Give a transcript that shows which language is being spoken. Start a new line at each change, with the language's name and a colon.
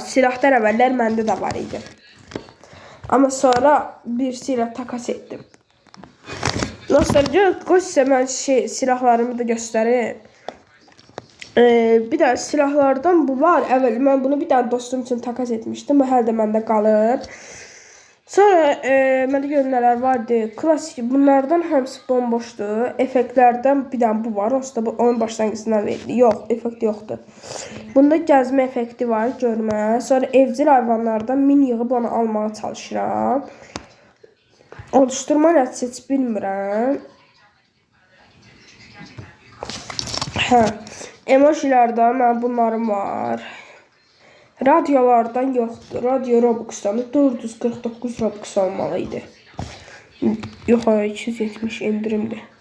Azerbaijani: Silahdan əvvəllər məndə də var idi.
Turkish: Ama sonra birisiyle takas ettim.
Azerbaijani: Dostlar, qoy sizə mən silahlarımı da göstərim. Bir də silahlardan bu var. Əvvəl mən bunu bir dənə dostum üçün takas etmişdim. Bu hələ də məndə qalır. Sonra məndə görün nələr vardı. Klasik bunlardan hamısı bomboşdur. Effektlərdən bir dənə bu var. Onsuz da bu onun başlanğıcından verildi. Yox, effekt yoxdur. Bunda gəzmə effekti var, görmə. Sonra evcil hayvanlardan min yığıb onu almağa çalışıram. Oluşturma nəticə heç bilmirəm. Emojilərdən mən bunlarım var. Radyolardan yoxdur. Radyo Robux'dan 449 Robux olmalıydı. Yox, 270 indirimdir.